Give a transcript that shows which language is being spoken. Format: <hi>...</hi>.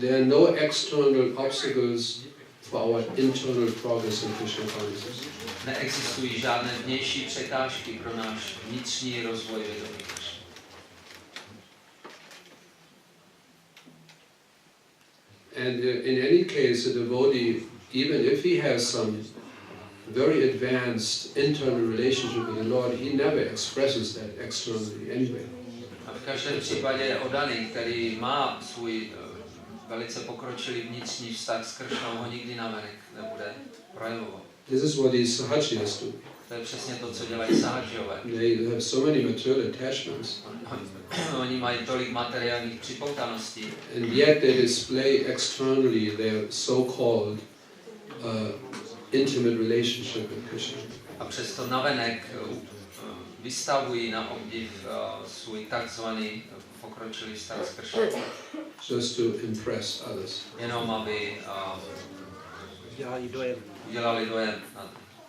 <en>There are no external obstacles for our internal progress in Krishna consciousness.</en> <cs>Neexistují žádné vnější překážky pro náš vnitřní rozvoj vědomí Kršny.</cs> <en>And in any case, a devotee, even if he has some very advanced internal relationship with the Lord, he never expresses that externally anyway.</en> <cs>A v každém případě oddaný, který má svůj velice pokročilý vnitřní vztah s Kršnou, ho nikdy navenek nebude projevovat.</cs> <en>This is what these sahajiyas do.</en> <cs>To je přesně to, co dělají sahajiyové.</cs> <en>They have so many material attachments.</en> <cs>Oni mají tolik materiálních připoutaností.</cs> <en>And yet they display externally their so-called intimate relationship with Krishna.</en> <cs>A přesto navenek vystavují na obdiv svůj takzvaný pokročilý vztah s Kršnou.</cs> <en>Just to impress others.</en> <cs>Jenom aby udělali dojem na to.</cs>